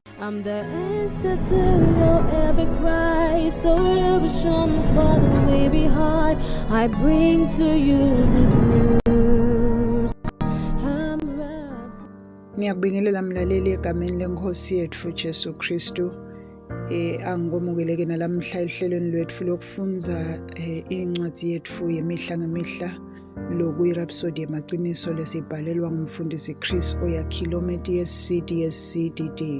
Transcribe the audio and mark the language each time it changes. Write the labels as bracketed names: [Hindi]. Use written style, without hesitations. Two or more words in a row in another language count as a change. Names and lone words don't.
[English] I'm the answer to your every cry. So illusion for the way behind. I bring to you good news. [Swati] Ngiyakubingelela mlaleli egameni lenkosi yethu Jesu Kristu. Angikomukeleke nalamhla ehlelweni lwethu lokufunza incwadi yethu yemihla ngemihla lokuyirhapsodi yamaqiniso lesibhalelwa ngumfundisi Chris Oyakhilometi yesi-DSCDD.